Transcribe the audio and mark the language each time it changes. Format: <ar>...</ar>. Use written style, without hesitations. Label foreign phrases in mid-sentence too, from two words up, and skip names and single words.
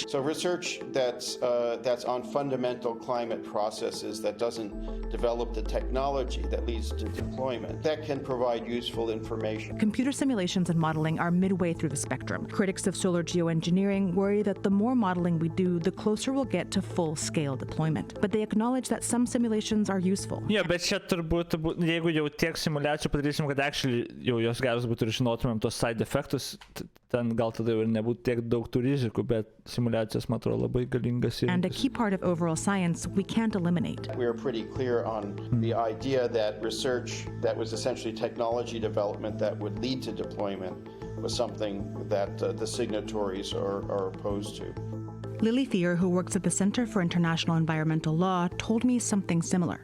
<en>So research that's on fundamental climate processes, that doesn't develop the technology that leads to deployment, that can provide useful information. Computer simulations and modeling are midway through the spectrum. Critics of solar geoengineering worry that the more modeling we do, the closer we'll get to full-scale deployment. But they acknowledge that some simulations are useful. Yeah,</en> <lt>bet čia turbūt, jeigu jau tiek simulacijų padarysim, kad actually jau jos geros būtų ir žinotumėm tos</lt> <en>side effectus,</en> <lt>ten gal tada jau ir nebūtų tiek daug tų rizikų, bet simulacijos, man atrodo, labai galingas įrankis.</lt> <en>And a key part of overall science we can't eliminate. We are pretty clear on the idea that research that was essentially technology development that would lead to deployment was something that the signatories are opposed to. Lily Thier, who works at the Center for International Environmental Law, told me something similar.</en>